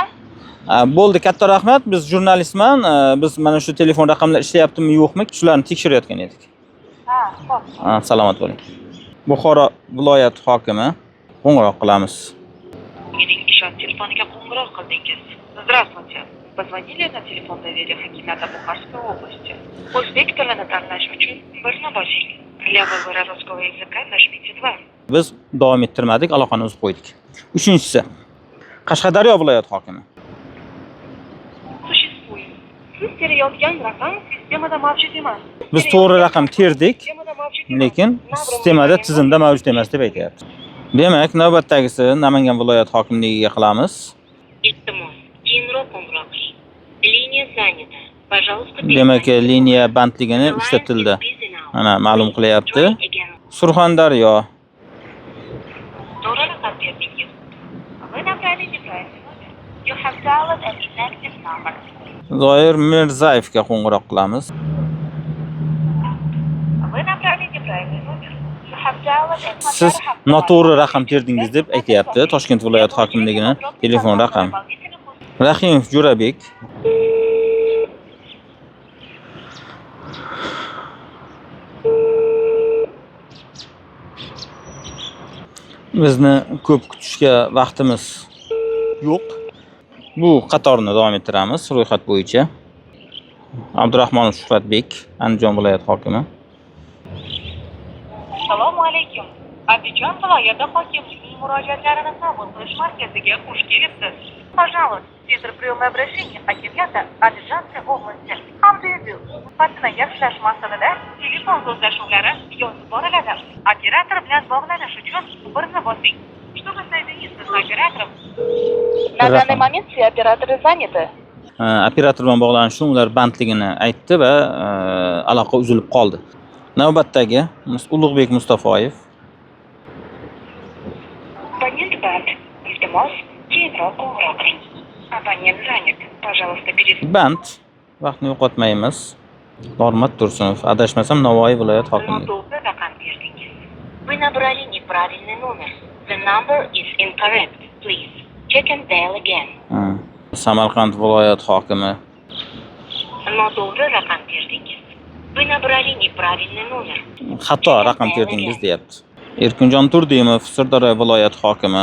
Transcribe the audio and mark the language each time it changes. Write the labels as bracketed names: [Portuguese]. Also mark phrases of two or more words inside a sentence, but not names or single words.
[Uzbek] Bo'ldi, katta rahmat. Biz jurnalistman. Biz mana shu telefon raqamlar ishlayaptimi, yo'qmi? Shularni tekshirayotgan edik. Xo'p. Salomat bo'ling. Buxoro viloyat hokimi qo'ng'iroq qilamiz. Mening ishonch telefoniga qo'ng'iroq qildingiz. [Russian] Здравствуйте. Позвонили на телефон доверия хакимата Бухарской области. [Uzbek] O'zbek tilini tanlash uchun 1 bosing. [Russian] Для выбора русского языка нажмите 2. [Uzbek] Biz davom ettirmadik, aloqani uzib qo'ydik. Uchinchisi. Qashqadaryo viloyat hokimi. [Russian] Существует. [Uzbek] Siz terayotgan raqam sistemada mavjud emas. Biz to'g'ri raqam terdik, lekin sistemada tizimda mavjud emas deb aytayapti. Demak, navbatdagisi Namangan viloyat hokimligiga qilamiz. Iltimos, keyinroq qo'ng'iroq qiling. [Russian] Liniya занята. Пожалуйста, [Uzbek] Demak, liniya bandligini ishlatildi. Mana ma'lum qilyapti. Surxondaryo. To'g'ri raqam berdingiz. [Russian] Вы набрали неправильный номер. [English] You have dialed an inactive number. [Uzbek] Zoir Mirzayevga qo'ng'iroq qilamiz. [Russian] Вы набрали неправильный номер. [English] You have dialed an [Uzbek] Siz noto'g'ri raqam terdingiz deb aytayapti Toshkent viloyat hokimligining telefon raqami. Rahimov Jo'rabek. Bizni ko'p kutishga vaqtimiz yo'q. Bu qatorni davom ettiramiz ro'yxat bo'yicha. Abdurahmonov Shuhratbek, Andijon viloyat hokimi. Assalomu alaykum. Andijon viloyati hokimligining murojaatlarini qabul qilish markaziga xush kelibsiz. [Russian] Пожалуйста, Центр приема обращений [Uzbek] hokimiyati [Russian] Andijonской области [Uzbek] hamda sifatini yaxshilash maqsadida telefon so'zlashuvlari yozib boriladi. Operator bilan bog'lanish uchun 1 bosing. [Russian] Чтобы соединиться с оператором, на данный момент все операторы заняты. [Uzbek] Operator bilan bog'lanish uchun ular bandligini aytdi va aloqa uzilib qoldi. Navbatdagi Ulug'bek Mustafoyev. Абонент банд. Iltimos, keyinroq qo'ng'iroq qiling. [Russian] Abonent занят. Пожалуйста, перезвоните. [Uzbek] Band. Vaqtni yo'qotmaymiz. Normat Tursunov, adashmasam Navoiy viloyat hokimligi. Noto'g'ri raqam berdingiz. [Russian] Вы набрали неправильный номер. [English] The number is incorrect. Please check and dial again. [Uzbek] Samarqand viloyat hokimi. Noto'g'ri raqam berdingiz. [Russian] Вы набрали неправильный номер. [Uzbek] Xato raqam terdingiz deyapti. Erkinjon Turdimov, Sirdaryo viloyat hokimi.